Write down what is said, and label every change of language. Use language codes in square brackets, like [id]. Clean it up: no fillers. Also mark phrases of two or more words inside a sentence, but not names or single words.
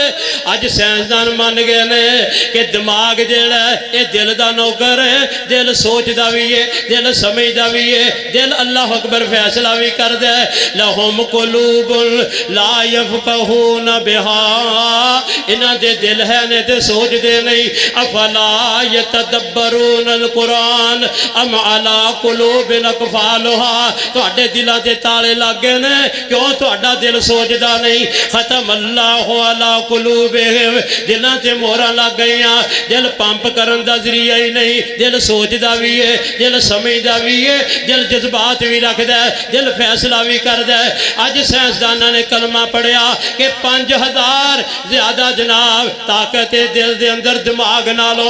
[pa] اج سائنسدان من گئے نے کہ دماغ جیہڑا یہ دل دا نوکر ہے. دل سوچدا بھی ہے، دل سمجھدا بھی ہے، دل [ar] الله أكبر [pa] فیصلہ بھی کردا ہے. [ar] لهم قلوب لا يفقهون بها. [pa] انہاں دے دل ہے نے تے سوچدے نہیں. [ar] أفلا يتدبرون القرآن أم على قلوب أقفالها. [pa] تہاڈے دلاں تے تالے لگ گئے نے، کیوں تہاڈا دل سوچدا نہیں. [ar] ختم الله على قلوبهم قلوبهم [pa] دلاں تے مہراں لگ گئیاں دل پمپ کرن دا ذریعہ ہی نہیں دل سوچدا بھی ہے دل سمجھدا بھی ہے دل جذبات بھی رکھدا ہے دل فیصلہ بھی کردا ہے اج سائنسداناں نے کلمہ پڑھیا کہ 5000 زیادہ جناب طاقت ہے دل دے اندر دماغ نالوں